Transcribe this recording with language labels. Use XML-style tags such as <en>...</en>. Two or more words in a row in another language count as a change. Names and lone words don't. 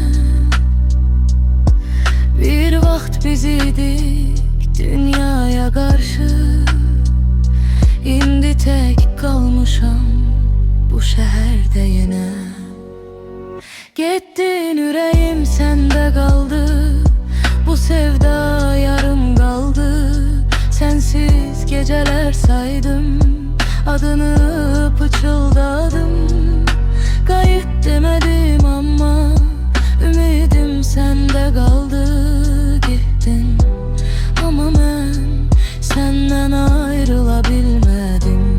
<az>Bir vaxt biz idik dünyaya qarşı. İndi tək qalmışam bu şəhərdə yenə. Getdin ürəyim səndə qaldı. Bu sevda yarım qaldı. Sensiz geceler saydım. Adını pıçıldadım.</az> <tr>Kayıt demedim ama ümidim sende kaldı. Gittin ama ben senden ayrılabilmedim.</tr>